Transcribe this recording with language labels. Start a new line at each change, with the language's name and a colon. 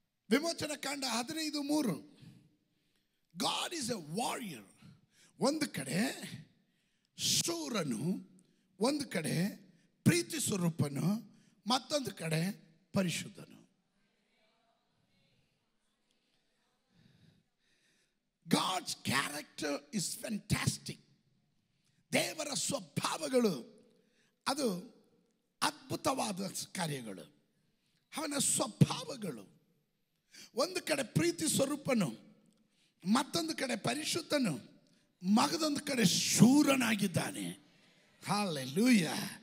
Kannada: ವಿಮೋಚನ ಕಾಂಡ 15:3
English: God is a warrior.
Kannada: ಒಂದು ಕಡೆ ಶೂರನು, ಒಂದು ಕಡೆ ಪ್ರೀತಿ ಸ್ವರೂಪನು, ಮತ್ತೊಂದು ಕಡೆ ಪರಿಶುದ್ಧನು.
English: God's character is fantastic.
Kannada: ದೇವರ ಸ್ವಭಾವಗಳು ಅದು ಅದ್ಭುತವಾದ ಕಾರ್ಯಗಳು. ಅವನ ಸ್ವಭಾವಗಳು ಒಂದು ಕಡೆ ಪ್ರೀತಿ ಸ್ವರೂಪನು, ಮತ್ತೊಂದು ಕಡೆ ಪರಿಶುದ್ಧನು, ಮಗದೊಂದು ಕಡೆ ಶೂರನಾಗಿದ್ದಾನೆ. ಹಲ್ಲೆಲೂಯಾ.